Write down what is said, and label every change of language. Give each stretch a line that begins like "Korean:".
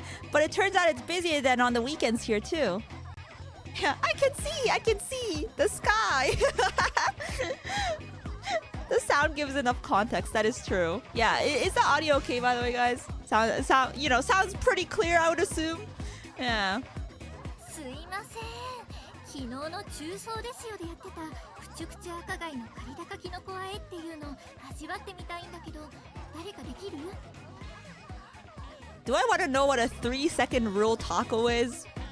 English: But it turns out it's busier than on the weekends here too. Yeah, I can see the sky. The sound gives enough context. That is true. Yeah, is the audio okay, by the way, guys? Sounds pretty clear, I would assume. Yeah.
Japanese: すいません。昨日の中層ですよでやってたプチュプチュ赤貝のカリ高キノコ和えっていうの味わってみたいんだけど誰かできる？
English: Do I want to know what a 3-second rule taco is?